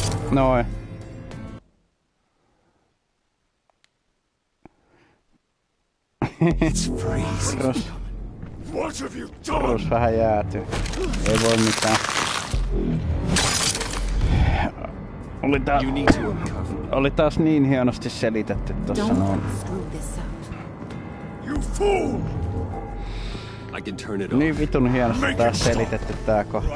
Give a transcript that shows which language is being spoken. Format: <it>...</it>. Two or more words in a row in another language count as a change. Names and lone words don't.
<fi>Noin.</fi> <en>It's freezing. What have you done?</en> <fi>Bruce vähän jäätyy. Ei voi mitään. Oli taas niin hienosti selitetty tossa noin.</fi> <en>You fool! I can turn it off.</en> <fi>Niin vitun hienosti taas selitetty tää kohta.</fi>